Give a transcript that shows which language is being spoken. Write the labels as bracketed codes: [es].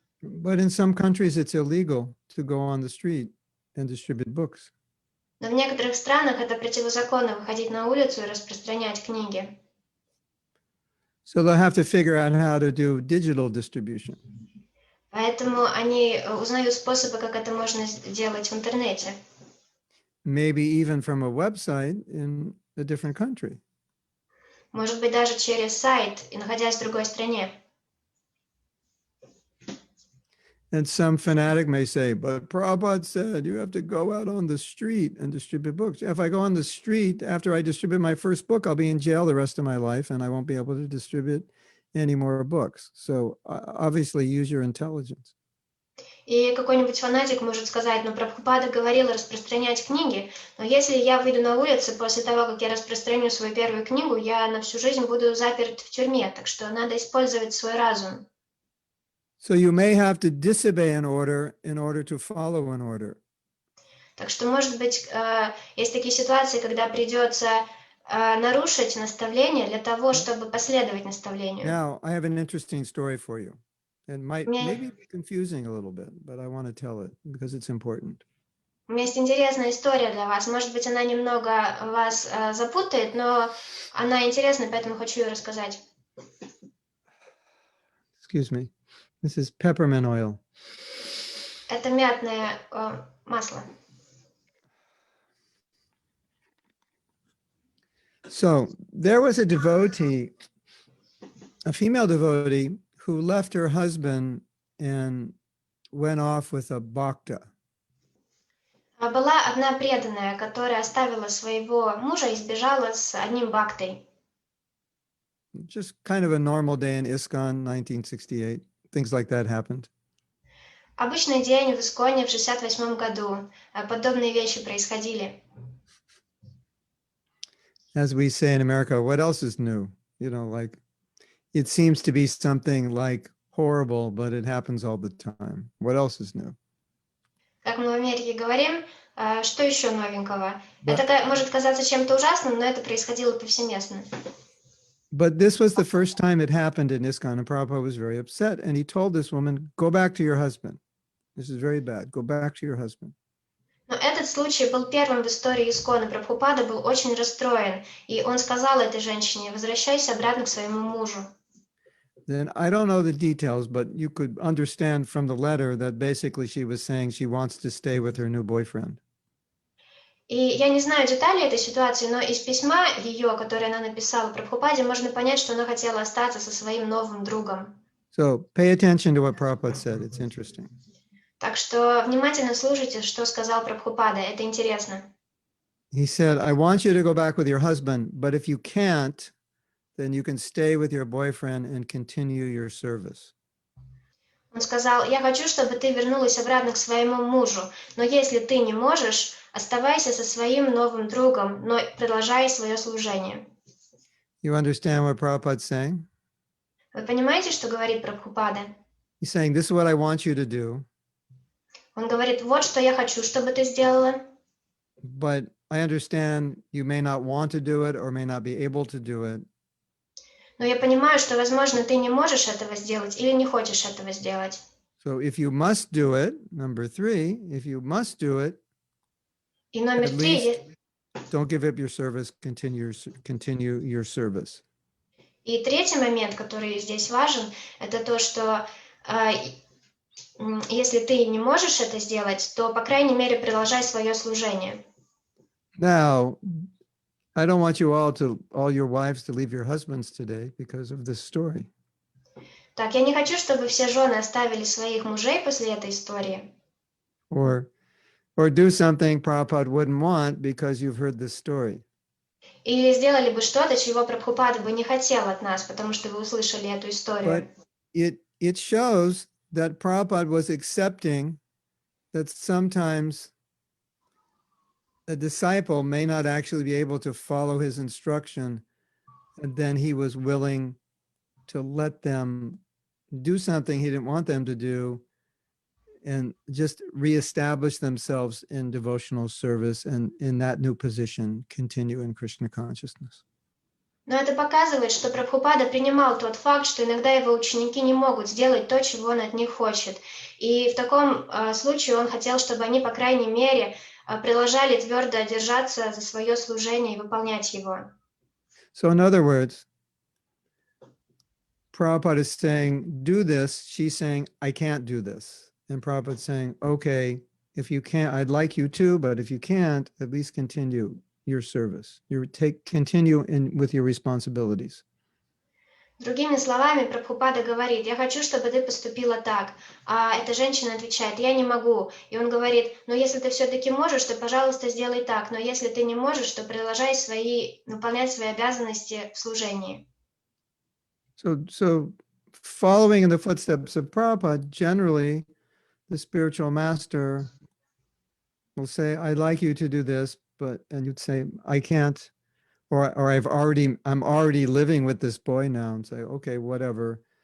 [en] But in some countries, it's illegal to go on the street and distribute books. [ru] Но в некоторых странах это противозаконно выходить на улицу и распространять книги. [en] So they'll have to figure out how to do digital distribution. [ru] Поэтому они узнают способы, как это можно сделать в интернете. [en] Maybe even from a website in a different country. [ru] Может быть, даже через сайт, и находясь в другой стране. [en] And some fanatic may say, but Prabhupada said you have to go out on the street and distribute books. If I go on the street, after I distribute my first book, I'll be in jail the rest of my life and I won't be able to distribute any more books. So obviously use your intelligence. [ru] И какой-нибудь фанатик может сказать, ну, Прабхупада говорил распространять книги, но если я выйду на улицу после того, как я распространю свою первую книгу, я на всю жизнь буду заперт в тюрьме, так что надо использовать свой разум. [en] So you may have to disobey an order in order to follow an order. [ru] Так что, может быть, есть такие ситуации, когда придется нарушить наставление для того, чтобы последовать наставлению. [en] Now, I have an interesting story for you. It might [ru] Мне- [en] maybe be confusing a little bit, but I want to tell it because it's important. [ru] У меня есть интересная история для вас. Может быть, она немного вас запутает, но она интересна, поэтому хочу ее рассказать. [en] Excuse me. This is peppermint oil. [ru] Это мятное масло. [en] So there was a devotee, a female devotee, who left her husband and went off with a bhakta. [ru] Была одна преданная, которая оставила своего мужа и сбежала с одним бхактой. [en] Just kind of a normal day in ISKCON, 1968. Things like that happened. [ru] Обычный день в Исконе в 68 году. Подобные вещи происходили. [en] As we say in America, what else is new? You know, like it seems to be something like horrible, but it happens all the time. What else is new? [ru] Как мы в Америке говорим, что еще новенького? Да. Это может казаться чем-то ужасным, но это происходило повсеместно. [en] But this was the first time it happened in ISKCON, and Prabhupada was very upset. And he told this woman, go back to your husband. This is very bad. Go back to your husband. [ru] Но этот случай был первым в истории Искона. Прабхупада был очень расстроен, и он сказал этой женщине: возвращайся обратно к своему мужу. [en] Then I don't know the details, but you could understand from the letter that basically she was saying she wants to stay with her new boyfriend. [ru] И я не знаю деталей этой ситуации, но из письма ее, которое она написала Прабхупаде, можно понять, что она хотела остаться со своим новым другом. [en] So pay attention to what Prabhupada said. It's interesting. [ru] Так что внимательно слушайте, что сказал Прабхупада. Это интересно. [en] He said, I want you to go back with your husband, but if you can't, then you can stay with your boyfriend and continue your service. [ru] Он сказал: я хочу, чтобы ты вернулась обратно к своему мужу, но если ты не можешь, оставайся со своим новым другом, но продолжай свое служение. [en] You understand what Prabhupada's saying? [ru] Вы понимаете, что говорит Прабхупада? [en] He's saying, this is what I want you to do, [ru] Он говорит: вот что я хочу, чтобы ты сделала, [en] but I understand you may not want to do it or may not be able to do it. [ru] но я понимаю, что, возможно, ты не можешь этого сделать или не хочешь этого сделать. [en] So if you must do it, number 3, if you must do it, [ru] И номер [en] at [ru] 3, [en] least don't give up your service, continue your service. [ru] и третий момент, который здесь важен, это то, что если ты не можешь это сделать, то, по крайней мере, продолжай свое служение. [en] Now, I don't want you all your wives to leave your husbands today because of this story. [ru] Так, я не хочу, чтобы все жены оставили своих мужей после этой истории. [en] Or do something Prabhupada wouldn't want because you've heard this story. [ru] Или сделали бы что-то, чего Прабхупада бы не хотел от нас, потому что вы услышали эту историю. [en] But it shows that Prabhupada was accepting that sometimes a disciple may not actually be able to follow his instruction, and then he was willing to let them do something he didn't want them to do and just reestablish themselves in devotional service and in that new position continue in Krishna consciousness. [ru] Но это показывает, что Прабхупада принимал тот факт, что иногда его ученики не могут сделать то, чего он от них хочет. И в таком случае он хотел, чтобы они, по крайней мере, продолжали твердо держаться за свое служение и выполнять его. [en] So in other words, Prabhupada is saying, do this. She's saying, I can't do this. And Prabhupada is saying, okay, if you can't, I'd like you to, but if you can't, at least continue your service. Continue with your responsibilities. [ru] Другими словами, Прабхупада говорит: я хочу, чтобы ты поступила так. А эта женщина отвечает: я не могу. И он говорит: ну если ты все-таки можешь, то, пожалуйста, сделай так. Но если ты не можешь, то продолжай выполнять свои обязанности в служении. [en] So following in the footsteps of Prabhupada, generally, the spiritual master will say, I'd like you to do this, and you'd say, I can't, or I'm already living with this boy now, and say, okay, whatever.